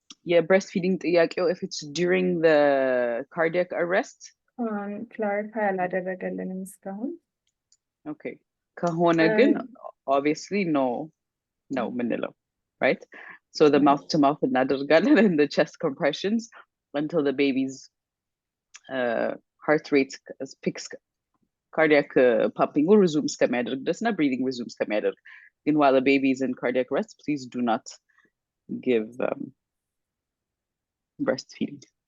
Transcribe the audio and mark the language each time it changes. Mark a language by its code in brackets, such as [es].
[en] Yeah, breastfeeding [am] ጥያቄው [en] if it's during the cardiac arrest? [am] Clarify አላደረገልንም እስካሁን። [en] Okay. [am] ከሆነ ግን obviously no ምንለው, right? [en] So the mouth to mouth [am] እናደርጋለን [en] and the chest compressions until the baby's heart rate picks cardiac pumping resumes [am] እስከሚያደርግ ድረስ እና [en] breathing resumes [am] እስከሚያደርግ። ግን [en] while the baby is in cardiac arrest, please do not give breastfeeding.